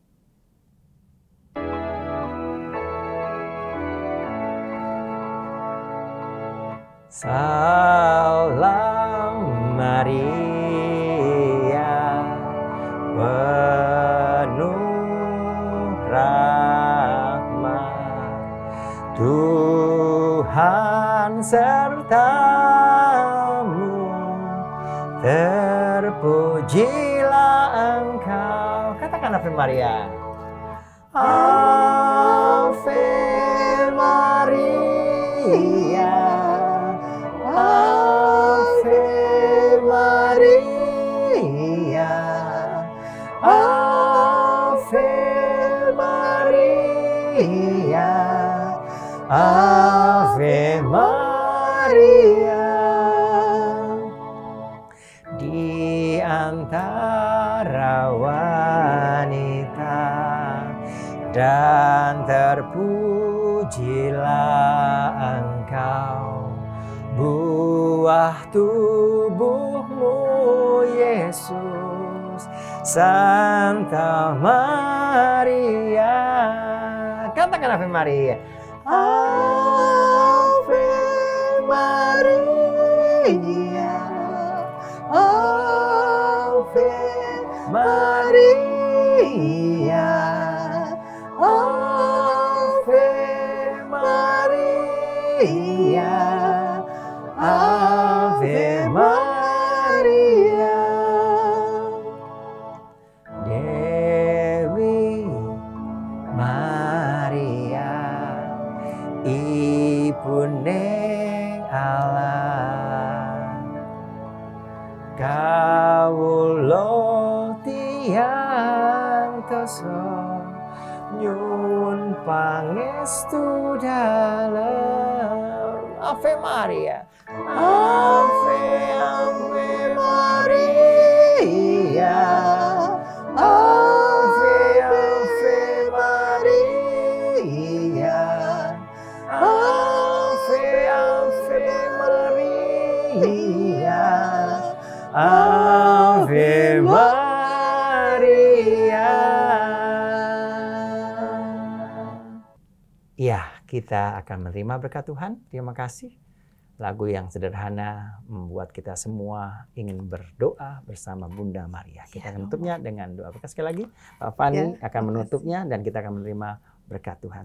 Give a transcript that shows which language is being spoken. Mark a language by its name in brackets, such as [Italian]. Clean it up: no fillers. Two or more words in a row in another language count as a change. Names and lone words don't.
[Indonesian] Salam Maria, penuh rahmat, Tuhan sertamu, terpujilah Engkau. Katakan [Latin] Ave Maria. Ave Maria, Ave Maria, Ave Maria, Ave Maria. [Indonesian] Di antara wanita dan terpujilah Engkau, buah tubuhmu Yesus, Santa Maria. Katakan [Latin] Ave Maria. Ave Maria, Ave Maria, Ave Maria, Ave Maria. [Javanese] Dewi Maria, Ibune Allah, kawula tiyang dosa nyuwun pangestu dalem. [Latin] Ave Maria, Ave Maria, Ave Maria, Ave Maria, Ave Maria. [Indonesian] Ya, kita akan menerima berkat Tuhan. Terima kasih. Lagu yang sederhana membuat kita semua ingin berdoa bersama Bunda Maria. Kita akan menutupnya dengan doa berkat. Sekali lagi, Pak Fani akan menutupnya dan kita akan menerima berkat Tuhan.